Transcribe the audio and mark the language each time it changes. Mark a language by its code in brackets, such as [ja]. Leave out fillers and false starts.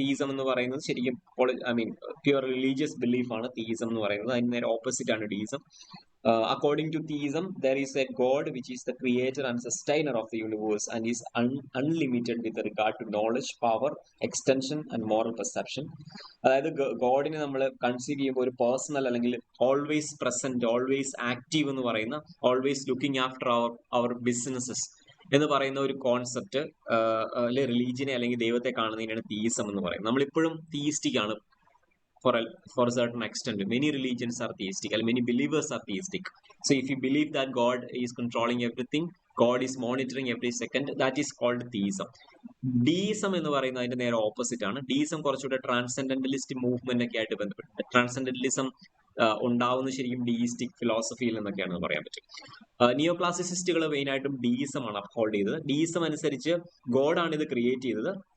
[ml] Theism എന്ന് പറയുന്നത് ശരിക്കും പ്യുവർ റിലീജിയസ് ബിലീഫ് ആണ് തീസം എന്ന് പറയുന്നത്. അതിന് നേരെ ഓപ്പോസിറ്റ് ആണ് deism. [en] According to theism, there is a God which is the creator and sustainer of the universe and is unlimited with regard to knowledge, power, extension and moral perception. [ml] അതായത് ഗോഡിനെ നമ്മൾ conceive ചെയ്യുമ്പോൾ ഒരു personal അല്ലെങ്കിൽ always present, always active എന്ന് പറയുന്ന, [en] always looking after our businesses, [ml] എന്ന് പറയുന്ന ഒരു കോൺസെപ്റ്റ് റിലീജിയനെ അല്ലെങ്കിൽ ദൈവത്തെ കാണുന്നതിനാണ് തീയിസം എന്ന് പറയുന്നത്. നമ്മളിപ്പോഴും തീയിസ്റ്റിക് ആണ് [en] for a certain extent. Many religions are theistic, and many believers are theistic. So if you believe that God is controlling everything, God is monitoring every second, that is called theism. [ml] Deism എന്ന് പറയുന്നത് അതിന്റെ നേരെ opposite ആണ്. Deism കുറച്ചുകൂടെ ട്രാൻസെൻഡന്റലിസ്റ്റ് movement ഒക്കെ ആയിട്ട് ബന്ധപ്പെട്ട്, ട്രാൻസെൻഡന്റലിസം ഉണ്ടാവുന്ന ശരിക്കും ഡീയിസ്റ്റിക് ഫിലോസഫിയിൽ നിന്നൊക്കെയാണെന്ന് പറയാൻ പറ്റും. നിയോ ക്ലാസിസിസ്റ്റുകൾ മെയിൻ ആയിട്ടും ഡീസം ആണ് അപ്ഹോൾഡ് ചെയ്തത്. ഡീസം അനുസരിച്ച് ഗോഡാണ് ഇത് ക്രിയേറ്റ് ചെയ്തത്.